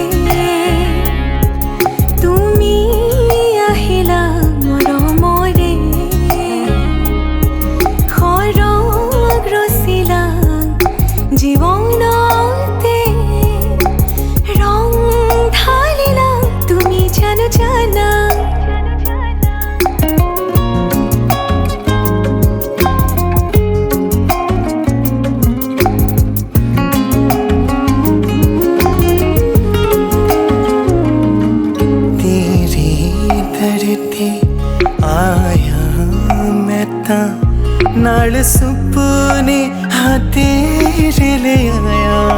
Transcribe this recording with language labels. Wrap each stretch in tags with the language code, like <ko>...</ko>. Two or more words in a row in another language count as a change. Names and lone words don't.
<as>তুমি আহিলা মৰমৰে সৰগ ৰচিলা জীৱনতে ৰং ঢালিলা তুমি জানো জানা</as> <pa>ਤੇਰੀ ਧਰਤੀ ਆਇਆ ਮੈਂ ਤਾਂ ਨਾਲ ਸੁਪਨੇ ਹਾਂ ਤੇਰੇ ਲੈ ਆਇਆ</pa>